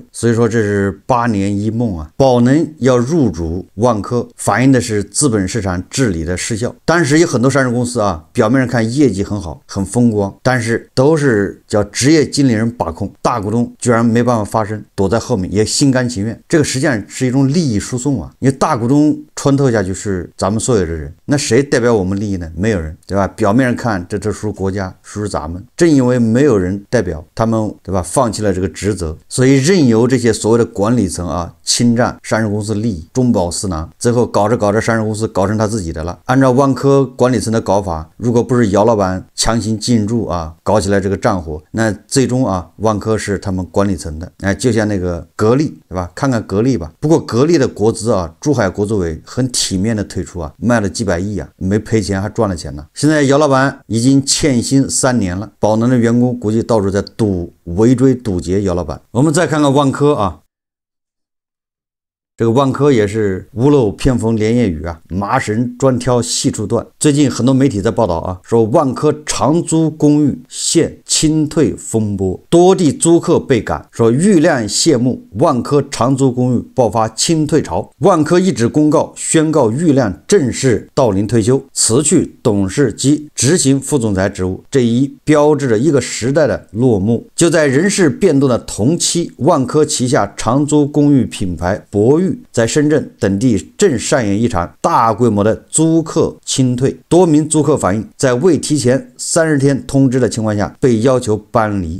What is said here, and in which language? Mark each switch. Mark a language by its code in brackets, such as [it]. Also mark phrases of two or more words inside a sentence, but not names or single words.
[zh] 所以說這是8年一夢寶能要入主萬科，反映的是資本市場治理的失效。當時有很多上市公司表面上看業績很好，很風光，但是都是叫職業經理人把控，大股東居然沒辦法發聲，躲在後面也心甘情願。這個實際上是一種利益輸送因為大股東穿透下去是咱們所有的人，那誰代表我們利益呢？沒有人對吧？表面上看這屬國家，屬咱們，正因為沒有人代表他們對吧？放棄了這個職責，所以任由這些所謂的管理層侵占上市公司利益，中飽私囊，最後搞着上市公司搞成他自己的了。按照萬科管理層的搞法，如果不是姚老闆強行进驻搞起来这個戰火，那最終萬科是他們管理層的就像那個格力對吧？看看格力吧。不過格力的國資珠海國資委很體面的退出賣了幾百億沒賠錢還賺了錢呢。現在姚老闆已經欠薪3年了，寶能的員工估計到處在圍追堵截姚老闆。我們再看看萬科這個萬科也是屋漏偏逢連夜雨啊，麻绳專挑細處斷。最近很多媒体在報道啊，說萬科長租公寓陷清退風波，多地租客被趕，說遇亮謝幕，萬科長租公寓爆發清退潮。萬科一紙公告宣告遇亮正式到臨退休，辭去董事及執行副總裁職務，這一標誌着一個時代的落幕。就在人事变动的同期，萬科旗下長租公寓品牌博裕在深圳等地正上演一場大規模的租客清退，多名租客反映，在未提前30天通知的情況下被要求搬離。